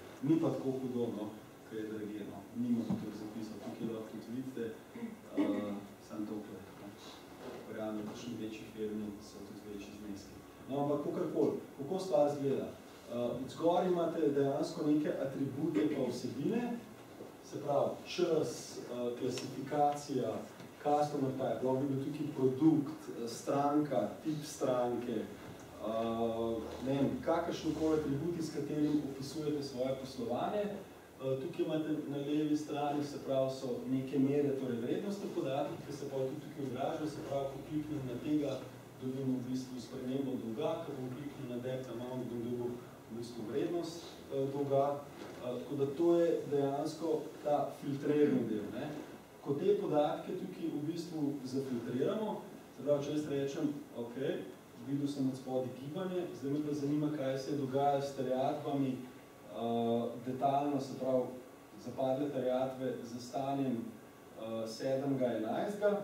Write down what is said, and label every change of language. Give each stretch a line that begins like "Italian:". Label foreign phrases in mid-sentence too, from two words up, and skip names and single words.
Slovenian: Ni pa tako hudobno, kaj je drageno, nimamo tukaj zapisal, tukaj lahko tudi vidite, samo tokle. Verjamem, v kakšni večji firmi so tudi večji zneski. No, ampak kakorkoli, kako stvar zgleda? Zgor imate dejansko neke atribute pa vsebine, se pravi čas, klasifikacija,
English: customer type,
Slovenian: lahko bi bil tukaj produkt, stranka, tip stranke, ne vem, kakršnokoli atributi, s katerim opisujete svoje poslovanje. Tukaj imate na levi strani, se pravi, so neke mere, torej vrednostne podatke, ki se pa tudi tukaj odražajo, se pravi, ko kliknem na tega, dobim v bistvu spremembo dolga, ko bom kliknil na
English: depth amount,
Slovenian: bom dobil v bistvu vrednost dolga. Tako da to je dejansko ta filtrirani del. Ne? Ko te podatke tukaj v bistvu zafiltriramo, se pravi, če jaz rečem, ok, videl sem od spodaj gibanje, zdaj me pa zanima, kaj se je dogajalo s terjatvami, detaljno, se pravi, zapadle terjatve za stanjem 7.11.